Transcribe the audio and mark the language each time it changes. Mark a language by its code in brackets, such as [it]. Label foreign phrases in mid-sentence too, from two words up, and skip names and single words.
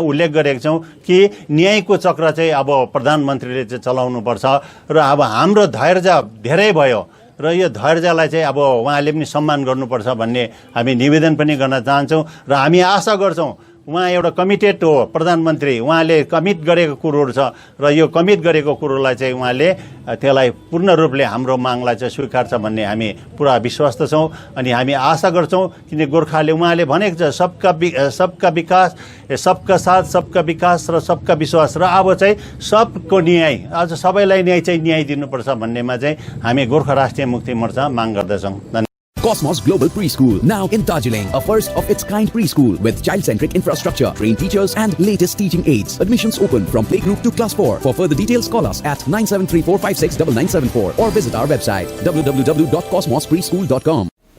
[ne] उल्लेख गरेका छौँ कि न्यायको चक्र चाहिँ अब प्रधानमन्त्रीले चाहिँ चलाउनुपर्छ र अब हाम्रो धैर्य धेरै भयो र यो धैर्यलाई चाहिँ अब उहाँले पनि सम्मान गर्नुपर्छ भन्ने हामी निवेदन पनि गर्न चाहन्छौँ र हामी आशा गर्छौँ उहाँ एउटा कमिटेड हो प्रधानमन्त्री, उहाँले कमिट गरेको कुरोहरू छ र यो कमिट गरेको कुरोलाई चाहिँ उहाँले त्यसलाई पूर्ण रूपले हाम्रो मागलाई चाहिँ स्वीकार्छ भन्ने हामी पुरा विश्वस्त छौँ। अनि हामी आशा गर्छौँ किन गोर्खाले उहाँले भनेको छ [hi] सबका विकास, सबका साथ, सबका विकास [ne] र [hi] सबका विश्वास [ne] र अब चाहिँ सबको न्याय, आज सबैलाई न्याय दिनुपर्छ भन्नेमा चाहिँ हामी गोर्खा राष्ट्रिय मुक्ति मोर्चा माग गर्दछौँ। [en] Cosmos Global Preschool, now in Darjeeling, a first-of-its-kind preschool with child-centric infrastructure, trained teachers and latest teaching aids. Admissions open from playgroup to class 4. For further details, call us at 9734569974 or visit our website www.cosmospreschool.com.